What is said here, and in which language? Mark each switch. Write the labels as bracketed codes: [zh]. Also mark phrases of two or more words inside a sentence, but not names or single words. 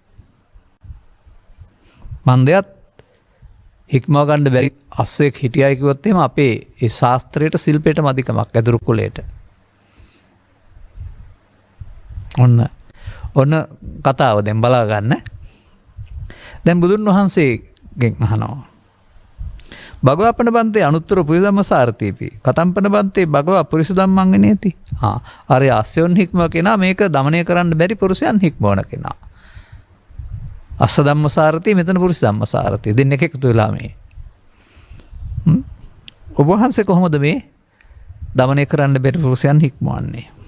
[si] මන්දයත් හික්මා ගන්න බැරි අස්සෙක් හිටියයි කිව්වොත් එහෙම අපේ ඒ ශාස්ත්‍රයට ශිල්පයට මදිකමක් ඇදුරු කුලයට. ඔන්න කතාව දැන් බලා ගන්න. දැන් බුදුන් වහන්සේගෙන් අහනවා. [pi] භගවප්පන බන්තේ අනුත්තර පුරිස ධම්ම සාරතීපි. කතම්පන බන්තේ භගවා පුරිස ධම්මං විනේති. [si] අර අස්සයන් හික්ම කෙනා මේක දමනය කරන්න බැරි පුරුෂයන් හික්මවන කෙනා. [pi] අස්ස ධම්ම සාරතී, මෙතන පුරිස ධම්ම සාරතී. [si] දෙන්න එක එකතු වෙලා මේ. ඔබ වහන්සේ කොහොමද මේ දමනය කරන්න බැරි පුරුෂයන් හික්මවන්නේ?